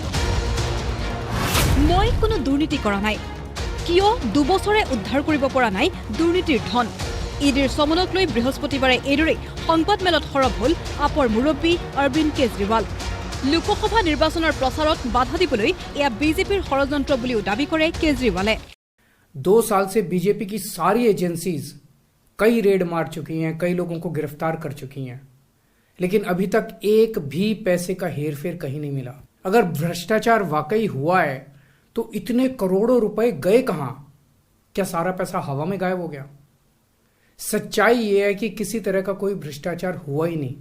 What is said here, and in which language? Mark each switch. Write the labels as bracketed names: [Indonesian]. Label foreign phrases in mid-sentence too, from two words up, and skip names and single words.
[Assamese] মই কোনো দুৰ্নীতি কৰা নাই কিয় দুবছৰে উদ্ধাৰ কৰিব পৰা নাই দুৰ্নীতিৰ ধন ইডিৰ সমনক লৈ বৃহস্পতিবাৰে এইদৰে সংবাদমেলত সৰব হল আপৰ মুৰব্বী অৰবিন্দ কেজৰিৱাল লোকসভা নিৰ্বাচনৰ প্ৰচাৰত বাধা দিবলৈ এয়া বিজেপিৰ ষড়যন্ত্ৰ বুলিও দাবী কৰে কেজৰিৱালে [Hindi] 2 साल से बीजेपी की सारी एजेंसीज कई रेड मार चुकी हैं, कई लोगों को गिरफ्तार कर चुकी हैं, लेकिन अभी तक एक भी पैसे का हेरफेर कहीं नहीं मिला। अगर भ्रष्टाचार वाकई हुआ है तो इतने करोड़ों रुपए गए कहां? क्या सारा पैसा हवा में गायब हो गया? सच्चाई यह है कि किसी तरह का कोई भ्रष्टाचार हुआ ही नहीं।